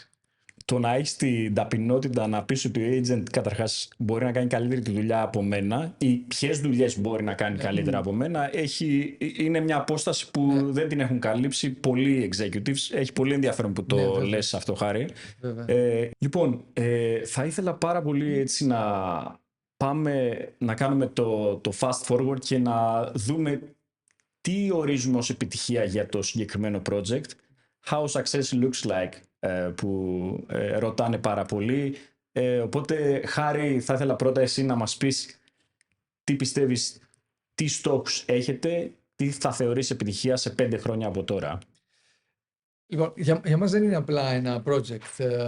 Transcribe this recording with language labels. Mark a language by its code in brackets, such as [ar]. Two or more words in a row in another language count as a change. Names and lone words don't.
[el] Το να έχεις την ταπεινότητα να πεις ότι ο agent καταρχάς μπορεί να κάνει καλύτερη τη δουλειά από μένα ή ποιες δουλειές μπορεί να κάνει καλύτερα από μένα, είναι μια απόσταση που δεν την έχουν καλύψει πολλοί executives. Έχει πολύ ενδιαφέρον που το λες αυτό, Χάρη. Λοιπόν, θα ήθελα πάρα πολύ έτσι να πάμε να κάνουμε το [en] fast forward [el] και να δούμε τι ορίζουμε ως επιτυχία για το συγκεκριμένο project. [en] How success looks like, [el] που ρωτάνε πάρα πολύ. Οπότε, Χάρη, θα ήθελα πρώτα εσύ να μας πεις τι πιστεύεις, τι στόχους έχετε, τι θα θεωρείς επιτυχία σε 5 χρόνια από τώρα. Λοιπόν, για μας δεν είναι απλά ένα project.